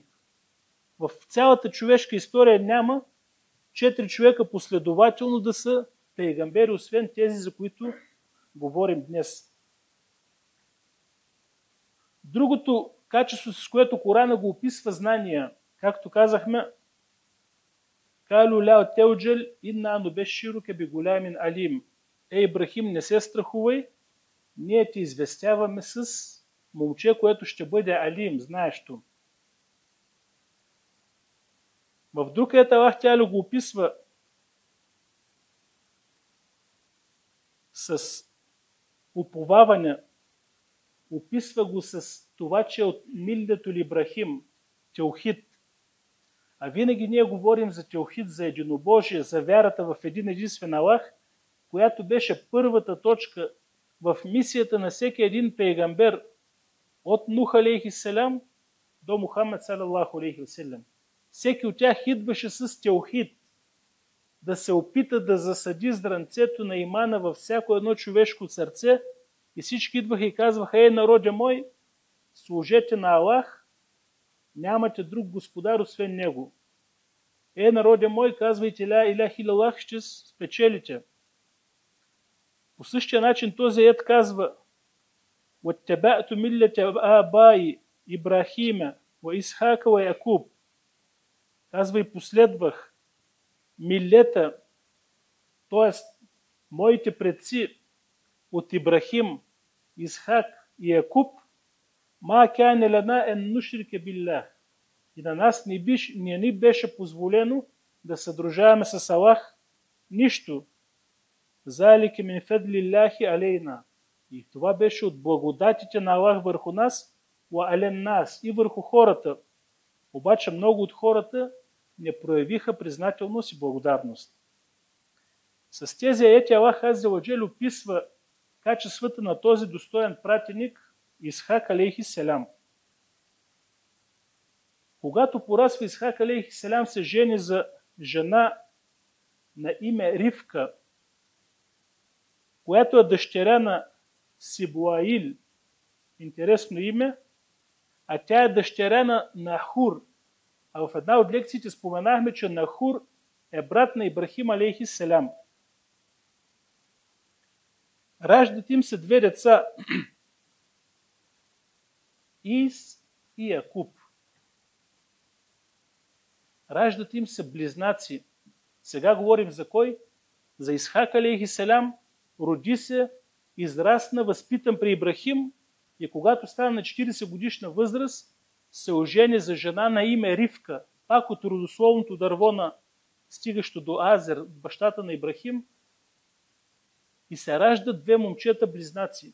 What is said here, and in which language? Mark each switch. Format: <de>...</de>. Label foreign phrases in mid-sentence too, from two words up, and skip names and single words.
<bg>В цялата човешка история няма 4 човека последователно да са пейгамбери, освен тези, за които говорим днес. Другото качество, с което Корана го описва, знания, както казахме,</bg> <ar>قالوا لا توجل إنا نبشرك بغلام عليم.</ar> <bg>Ибрахим, не се страхувай, ние ти известяваме с момче, което ще бъде алим, знаещо. В друг ет</bg> <ar>الله تعالى</ar> <bg>го описва с уповаване, описва го с това, че от</bg> <ar>ملة إبراهيم,</ar> <bg>теохид. А винаги ние говорим за теохид, за единобожие, за вярата в един единствен Аллах, която беше първата точка в мисията на всеки един пейгамбер от Нух</bg> <ar>عليه السلام</ar> <bg>до Мухаммед</bg> <ar>صلى الله عليه وسلم.</ar> <bg>Всеки от тях идваше с теохид, да се опита да засади зранцето на имана във всяко едно човешко сърце, и всички идваха и казваха: народе мой, служете на Аллах, нямате друг господар освен него. Народе мой, казвайте</bg> <ar>لا إله إلا الله,</ar> <bg>ще спечелите. По същия начин този аят казва:</bg> <ar>وَاتَّبَعْتُ مِلَّةَ آبَائِ إبراهيم وإسحاق ويعقوب.</ar> <bg>Казва: и последвах милета, т.е. моите предци от Ибрахим, Исхак и Якуб,</bg> <ar>ما كان لنا أن نشرك بالله.</ar> <bg>И на нас не ни беше позволено да съдружаваме с Аллах нищо.</bg> <ar>ذلك من فضل الله علينا.</ar> <bg>И това беше от благодатите на Аллах върху нас,</bg> <ar>وعلى الناس,</ar> <bg>и върху хората. Обаче много от хората не проявиха признателност и благодарност. С тези аети Аллах</bg> <ar>عز وجل</ar> <bg>описва качествата на този достоен пратеник Исхак</bg> <ar>عليه السلام.</ar> <bg>Когато порасва Исхак</bg> <ar>عليه السلام,</ar> <bg>се жени за жена на име Ривка, която е дъщеря на Сибуаил, интересно име, а тя е дъщеря на Нахур. А в една от лекциите споменахме, че Нахур е брат на Ибрахим</bg> <ar>عليه السلام.</ar> <bg>Раждат им се 2 деца, Ис и Якуб. Раждат им се близнаци. Сега говорим за кой? За Исхак</bg> <ar>عليه السلام.</ar> <bg>Роди се, израсна, възпитан при Ибрахим и когато стана на 40 годишна възраст, се ожени за жена на име Ривка, пак от родословното дърво на стигащо до Азер, бащата на Ибрахим, и се раждат две момчета близнаци.</bg>